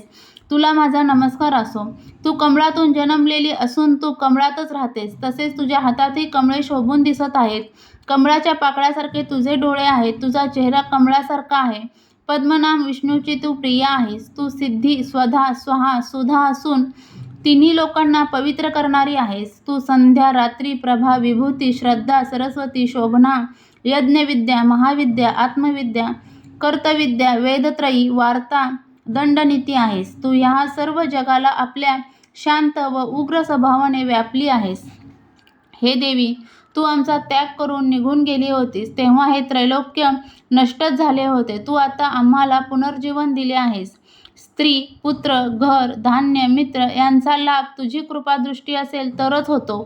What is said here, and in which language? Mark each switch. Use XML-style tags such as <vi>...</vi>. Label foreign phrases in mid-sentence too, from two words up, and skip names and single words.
<mr>तुला माझा नमस्कार असो. तू कमळातून जन्मलेली असून तू कमळातच राहतेस. तसेच तुझ्या हातातही कमळे शोभून दिसत आहेत. कमळाच्या पाकळ्यासारखे तुझे डोळे आहेत. तुझा चेहरा कमळासारखा आहे. पद्मनाम विष्णूची तू प्रिया आहेस. तू सिद्धी, स्वधा, स्वाहा, सुधा असून तिन्ही लोकांना पवित्र करणारी आहेस. तू संध्या, रात्री, प्रभा, विभूती, श्रद्धा, सरस्वती, शोभना, यज्ञविद्या, महाविद्या, आत्मविद्या, कर्तविद्या, वेदत्रयी, वार्ता, दंडनीती आहेस. तू ह्या सर्व जगाला आपल्या शांत व उग्र स्वभावाने व्यापली आहेस. हे देवी, तू आमचा त्याग करून निघून गेली होतीस तेव्हा हे त्रैलोक्य नष्टच झाले होते. तू आता आम्हाला पुनर्जीवन दिले आहेस. स्त्री, पुत्र, घर, धान्य, मित्र यांचा लाभ तुझी कृपादृष्टी असेल तरच होतो.</mr>